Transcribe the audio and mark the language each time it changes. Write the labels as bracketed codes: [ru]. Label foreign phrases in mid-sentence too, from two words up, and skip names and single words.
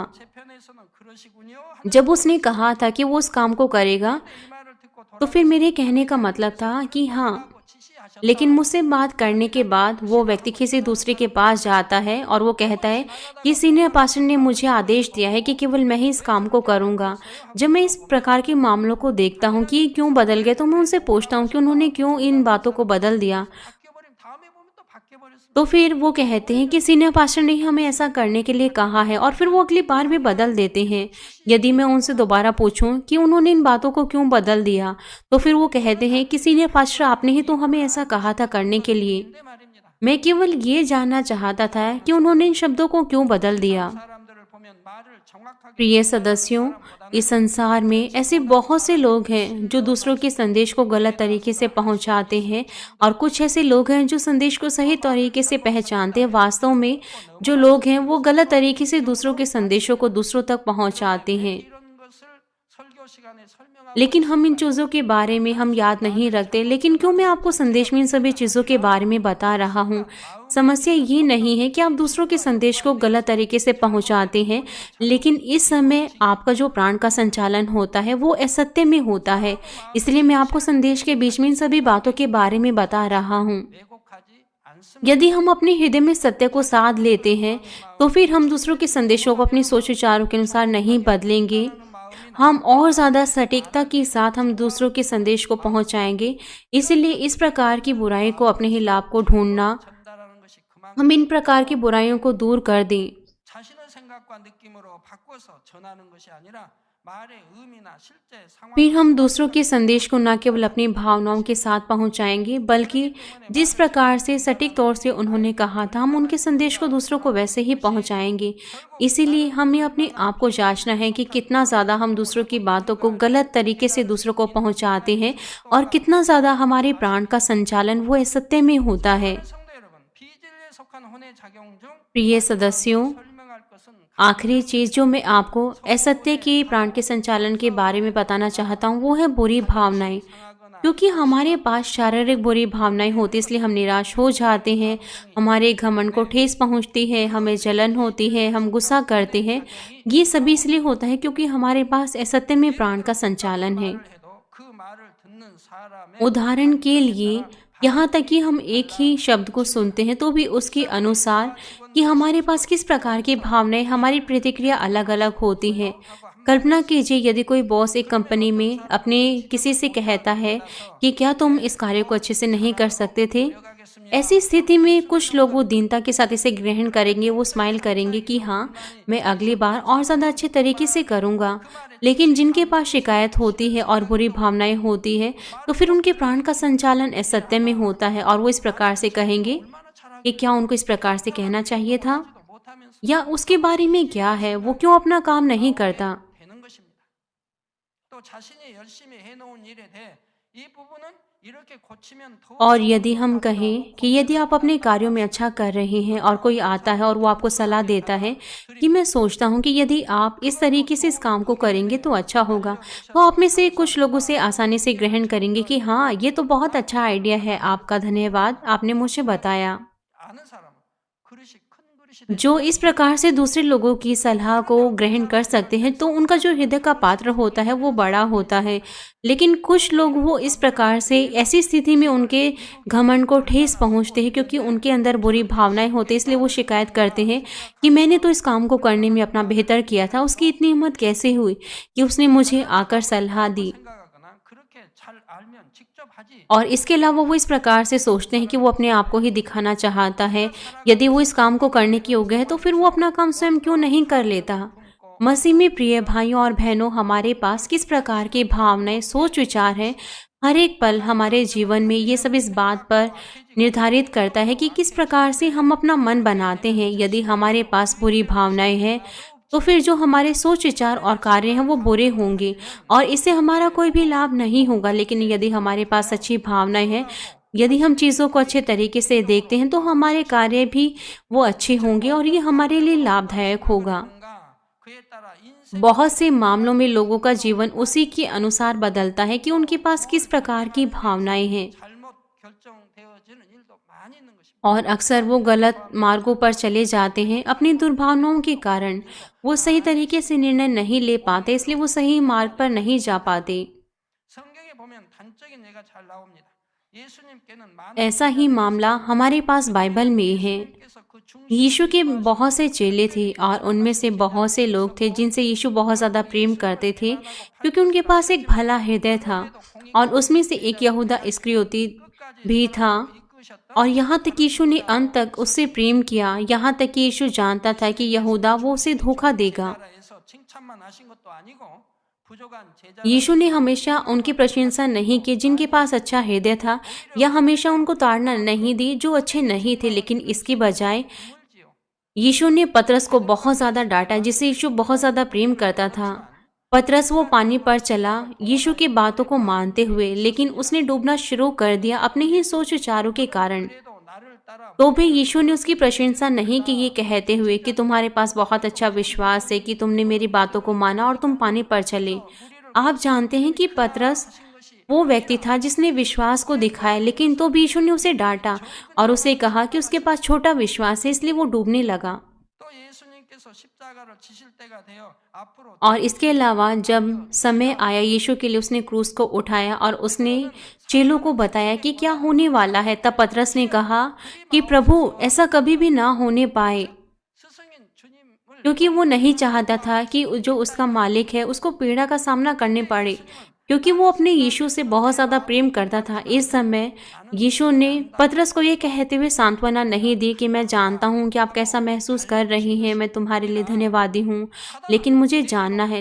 [ko] 제 편에서는 그러시군요. [hi] जब उसने कहा था कि वो उस काम को करेगा, [ko] 이 말을 듣고 [hi] तो फिर मेरे कहने का मतलब था कि हाँ। [ko] 돌아가고 지시하셨다. [hi] लेकिन मुझसे बात करने के बाद वो व्यक्ति किसी दूसरे के पास जाता है और वो कहता है कि [en] senior pastor [hi] ने मुझे आदेश दिया है कि केवल मैं ही इस काम को करूँगा। जब मैं इस प्रकार के मामलों को देखता हूँ कि ये क्यों बदल गए, तो मैं उनसे पूछता हूँ कि उन्होंने क्यों इन बातों को बदल दिया। [ko] 바뀌어버리면 다음에 보면 또 바뀌어버렸습니다. [hi] तो फिर वो कहते हैं कि [en] senior pastor [hi] ने हमें ऐसा करने के लिए कहा है और फिर वो अगली बार भी बदल देते हैं। यदि मैं उनसे दोबारा पूछूं कि उन्होंने इन बातों को क्यों बदल दिया, तो फिर वो कहते हैं कि [en] senior pastor [hi] आपने ही तो हमें ऐसा कहा था करने के लिए। [ko] 근데 말입니다. [hi] मैं केवल ये जानना चाहता था कि उन्होंने इन शब्दों को क्यों बदल दिया। [ko] 사람들을 보면 말을 정확하게 [hi] प्रिय सदस्यों, इस संसार में ऐसे बहुत से लोग हैं जो दूसरों के संदेश को गलत तरीके से पहुंचाते हैं और कुछ ऐसे लोग हैं जो संदेश को सही तरीके से पहचानते हैं। वास्तव में जो लोग हैं वो गलत तरीके से दूसरों के संदेशों को दूसरों तक पहुंचाते हैं। [ko] 이런 것을 설교 시간에 설명하고 [hi] लेकिन हम इन चीज़ों के बारे में हम याद नहीं रखते। लेकिन क्यों मैं आपको संदेश में इन सभी चीज़ों के बारे में बता रहा हूँ। समस्या ये नहीं है कि आप दूसरों के संदेश को गलत तरीके से पहुँचाते हैं, लेकिन इस समय आपका जो प्राण का संचालन होता है वो असत्य में होता है। इसलिए मैं आपको संदेश के बीच में इन सभी बातों के बारे में बता रहा हूँ। [ko] 왜곡하지 않습니다. [hi] यदि हम अपने हृदय में सत्य को साध लेते हैं, तो फिर हम दूसरों के संदेशों को अपनी सोच विचारों के अनुसार नहीं बदलेंगे। हम और ज़्यादा सटीकता के साथ हम दूसरों के संदेश को पहुंचाएंगे। इसलिए इस प्रकार की बुराई को अपने ही लाभ को ढूंढना, [ko] 전달하는 것이 그만 [hi] हम इन प्रकार की बुराइयों को दूर कर दें। [ko] 자신의 생각과 느낌으로 바꿔서 전하는 것이 아니라 말의 의미나 실제 상황 [hi] फिर हम दूसरों के संदेश को न केवल अपनी भावनाओं के साथ पहुंचाएंगे, बल्कि जिस प्रकार से सटीक तौर से उन्होंने कहा था हम उनके संदेश को दूसरों को वैसे ही पहुंचाएंगे। इसीलिए हमें अपने आप को जांचना है कि कितना ज़्यादा हम दूसरों की बातों को गलत तरीके से दूसरों को पहुंचाते हैं और कितना ज़्यादा हमारे प्राण का संचालन वो असत्य में होता है। [ko] 성도 여러분, 비진리에 속한 행복한 혼의 작용 중 [hi] प्रिय सदस्यों, [ko] 설명할 것은 [hi] आखिरी चीज़ जो मैं आपको असत्य के प्राण के संचालन के बारे में बताना चाहता हूँ वो है बुरी भावनाएं। [ko] 상하거나 [hi] क्योंकि हमारे पास शारीरिक बुरी भावनाएं होती इसलिए हम निराश हो जाते हैं, हमारे घमंड को ठेस पहुंचती है, हमें जलन होती है, हम गुस्सा करते हैं। ये सभी इसलिए होता है क्योंकि हमारे पास असत्य में प्राण का संचालन है। [ko] 말을 해도 그 말을 듣는 사람의 [hi] उदाहरण के लिए [ko] 따라 [hi] यहाँ तक कि हम एक ही शब्द को सुनते हैं तो भी उसके अनुसार कि हमारे पास किस प्रकार की भावनाएं, हमारी प्रतिक्रिया अलग अलग होती हैं। कल्पना कीजिए यदि कोई बॉस एक कंपनी में अपने किसी से कहता है कि क्या तुम इस कार्य को अच्छे से नहीं कर सकते थे। [ko] 이어가겠습니다. [hi] ऐसी स्थिति में कुछ लोग वो दीनता के साथ इसे ग्रहण करेंगे, वो स्माइल करेंगे कि हाँ, मैं अगली बार और ज़्यादा अच्छे तरीके से करूँगा। लेकिन जिनके पास शिकायत होती है और बुरी भावनाएं होती है तो फिर उनके प्राण का संचालन असत्य में होता है और वो इस प्रकार से कहेंगे [ko] 얼마나 잘하게 [hi] कि क्या उनको इस प्रकार से कहना चाहिए था, [ko] 하지도 못하면서 [hi] या उसके बारे में क्या है, वो क्यों अपना काम नहीं करता। [ko] 되는 것입니다. 또 자신이 열심히 해놓은 일에 대해 이 부분은 이렇게 고치면 더 [hi] और यदि हम कहें कि यदि आप अपने कार्यों में अच्छा कर रहे हैं और कोई आता है और वो आपको सलाह देता है कि मैं सोचता हूँ कि यदि आप इस तरीके से इस काम को करेंगे तो अच्छा होगा, तो आप में से कुछ लोग उसे आसानी से ग्रहण करेंगे कि हाँ, ये तो बहुत अच्छा आइडिया है, आपका धन्यवाद, आपने मुझे बताया। [ko] 아는 사람은 그릇이 큰 그릇이 [hi] जो इस प्रकार से दूसरे लोगों की सलाह को ग्रहण कर सकते हैं तो उनका जो हृदय का पात्र होता है वो बड़ा होता है। लेकिन कुछ लोग वो इस प्रकार से ऐसी स्थिति में उनके घमंड को ठेस पहुंचते हैं क्योंकि उनके अंदर बुरी भावनाएं होती हैं, इसलिए वो शिकायत करते हैं कि मैंने तो इस काम को करने में अपना बेहतर किया था, उसकी इतनी हिम्मत कैसे हुई कि उसने मुझे आकर सलाह दी। [ko] 생각하거나 그렇게 잘 알면 직접 하지 [hi] और इसके अलावा वो इस प्रकार से सोचते हैं कि वो अपने आप को ही दिखाना चाहता है। यदि वो इस काम को करने के योग्य है तो फिर वो अपना काम स्वयं क्यों नहीं कर लेता। मसीह में प्रिय भाइयों और बहनों, हमारे पास किस प्रकार की भावनाएं, सोच विचार हैं, हर एक पल हमारे जीवन में ये सब इस बात पर निर्धारित करता है कि किस प्रकार से हम अपना मन बनाते हैं। यदि हमारे पास बुरी भावनाएं हैं तो फिर जो हमारे सोच विचार और कार्य हैं वो बुरे होंगे और इससे हमारा कोई भी लाभ नहीं होगा। लेकिन यदि हमारे पास अच्छी भावनाएं हैं, यदि हम चीज़ों को अच्छे तरीके से देखते हैं तो हमारे कार्य भी वो अच्छे होंगे और ये हमारे लिए लाभदायक होगा। [ko] 뭔가 그에 따라 인생 [hi] बहुत से मामलों में लोगों का जीवन उसी के अनुसार बदलता है कि उनके पास किस प्रकार की भावनाएं हैं [ko] 잘못 결정되어지는 일도 많이 있는 것입니다. [hi] और अक्सर वो गलत मार्गों पर चले जाते हैं अपनी दुर्भावनाओं के कारण। वो सही तरीके से निर्णय नहीं ले पाते, इसलिए वो सही मार्ग पर नहीं जा पाते। [ko] 성경에 보면 단적인 예가 잘 나옵니다. 예수님께는 많은 [hi] ऐसा ही मामला हमारे पास बाइबल में है। [ko] 예수님께서 그 중심 [hi] यीशु के बहुत से चेले थे और उनमें से बहुत से लोग थे जिनसे यीशु बहुत ज़्यादा प्रेम करते थे क्योंकि उनके पास एक भला हृदय था और उसमें से एक यहूदा इस्करियोती भी था। [ko] 이끄셨던 [hi] और यहाँ तक यीशु ने अंत तक उससे प्रेम किया, यहाँ तक कि यीशु जानता था कि यहूदा वो उसे धोखा देगा। [ko] 나라에서 칭찬만 하신 것도 아니고 부족한 제자 [hi] यीशु ने हमेशा उनकी प्रशंसा नहीं की जिनके पास अच्छा हृदय था, या हमेशा उनको ताड़ना नहीं दी जो अच्छे नहीं थे, लेकिन इसकी बजाय [ko] 물지요. [hi] यीशु ने पतरस को बहुत ज़्यादा डांटा जिसे यीशु बहुत ज़्यादा प्रेम करता था। पतरस वो पानी पर चला यीशु की बातों को मानते हुए, लेकिन उसने डूबना शुरू कर दिया अपने ही सोच विचारों के कारण। [ko] 그래도 나를 따라 [hi] तो भी यीशु ने उसकी प्रशंसा नहीं की, ये कहते हुए कि तुम्हारे पास बहुत अच्छा विश्वास है कि तुमने मेरी बातों को माना और तुम पानी पर चले। आप जानते हैं कि पतरस [ko] 하신 것이 [hi] वो व्यक्ति था जिसने विश्वास को दिखाया, लेकिन तो भी यीशु ने उसे डांटा और उसे कहा कि उसके पास छोटा विश्वास है, इसलिए वो डूबने लगा। [ko] 또 예수님께서 십자가를 지실 때가 되어 앞으로 [hi] और इसके अलावा जब समय आया यीशु के लिए, उसने क्रूस को उठाया और उसने चेलों को बताया कि क्या होने वाला है। तब पतरस ने कहा कि प्रभु, ऐसा कभी भी ना होने पाए, [ko] 스승인 주님을 [hi] क्योंकि वो नहीं चाहता था कि जो उसका मालिक है उसको पीड़ा का सामना करने पड़े, क्योंकि वो अपने यीशु से बहुत ज़्यादा प्रेम करता था। इस समय यीशु ने पतरस को ये कहते हुए सांत्वना नहीं दी कि मैं जानता हूँ कि आप कैसा महसूस कर रही हैं, मैं तुम्हारे लिए धन्यवादी हूँ, लेकिन मुझे जानना है।